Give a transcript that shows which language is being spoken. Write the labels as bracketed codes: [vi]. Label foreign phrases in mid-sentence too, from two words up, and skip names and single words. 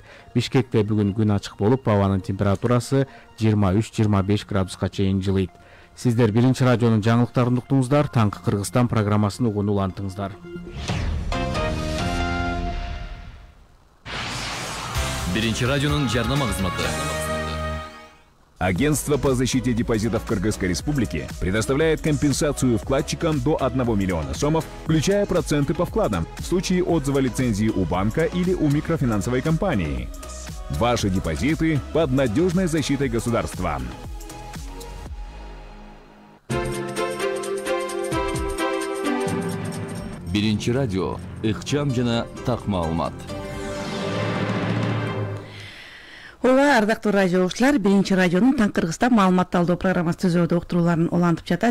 [ky] Бишкекте бүгүн күн ачык болуп, абанын температурасы 23-25 градуска чейин жылыйт. Сиздер биринчи радионун жаңылыктарын уктуңуздар. Таңкы Кыргызстан программасын угууну улантыңыздар. Биринчи радионун жарнама кызматы. [ru] Агентство по защите депозитов Кыргызской Республики предоставляет компенсацию вкладчикам до 1 миллиона сомов, включая проценты по вкладам, в случае отзыва лицензии у банка или у микрофинансовой компании. Ваши депозиты под надежной защитой государства. [ky] Биринчи радио, ыкчам жана так маалымат. Ооба, ардактуу радио угуучулар, биринчи радионун Таң Кыргызстан маалымат талдоо программасы түзүүдө уктурууларын улантып жатат.